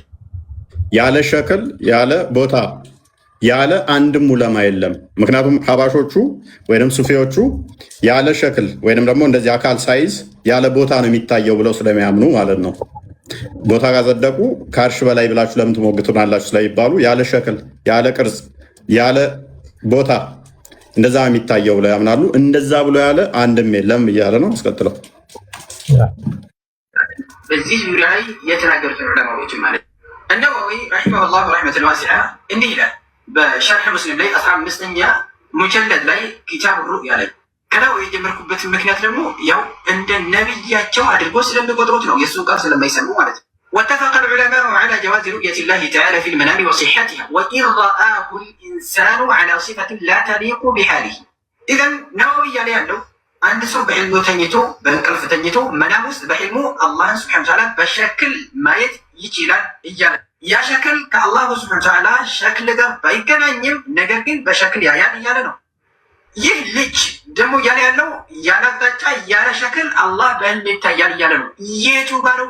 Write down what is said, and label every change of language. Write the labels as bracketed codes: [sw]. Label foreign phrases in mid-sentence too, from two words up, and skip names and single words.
[am] ያለ ሸክል ያለ ቦታ ያለ አንድም ዑለማ የለም። ምክንያቱም ሀባሾቹ ወይንም ሱፊዎቹ ያለ ሸክል ወይንም ደግሞ እንደዚህ አካል ሳይዝ ያለ ቦታ ነው የሚታየው ብለው ስለሚያምኑ ማለት ነው። ቦታ ካጸደቁ ከአርሽ በላይ ብላችሁ ለምን ትሞግቱናላችሁ ስለሚባሉ ያለ ሸክል ያለ ቅርጽ ያለ ቦታ እንደዛ የሚታየው ብለው ያምናሉ። እንደዛ ብሎ ያለ አንድም የለም እያለ ነው። አስቀጥለው በዚህ ዙሪያ ላይ የተናገሩት ዑለማዎች ማለት [ar] النووي رحمه الله رحمة واسعة [am] እንዲህ ይላል በሸርሕ ሙስሊም ላይ 15ኛ ሙጀለድ ላይ ኪታብ ሩእያ ላይ ከዳው የጀመርኩበት ምክንያት ደግሞ ያው እንደ ነብያቸው አድርጎ ስለሚቆጥሩት ነው። የሱን ቃል ስለማይሰሙ ማለት ነው። [ar] واتفق العلماء على جواز رؤية الله تعالى في المنام وصحتها وإن رآه الإنسان على صفة لا تليق بحاله. إذا نووي يعني [am] ያለው አንድ ሰው በህልሙ ተኝቶ በእንቅልፍ ተኝቶ መናም ውስጥ በህልሙ አላህን [ar] سبحانه وتعالى [am] በሸክል ማየት ይችላል እያለ ያ ሸክል ከአላህ [ar] سبحانه وتعالى [am] ሸክል ጋር ባይገናኝም ነገር ግን በሸክል ያያል እያለ ነው። ይህ ልጅ ደግሞ እያለ ያለው ያለ አቅጣጫ ያለ ሸክል አላህ በህልም ይታያል እያለ ነው። የቱ ጋር ነው?